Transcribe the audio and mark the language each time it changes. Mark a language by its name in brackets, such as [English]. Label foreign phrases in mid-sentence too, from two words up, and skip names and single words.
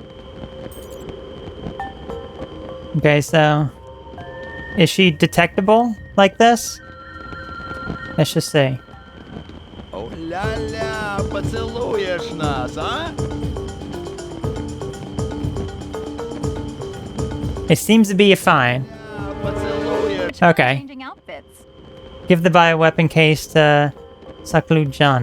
[English] Okay, so... is she detectable like this? Let's just see. Oh la la, [Russian] поцелуешь нас, а? [English] It seems to be fine. Okay. Changing outfits. Give the bioweapon case to Saklu John.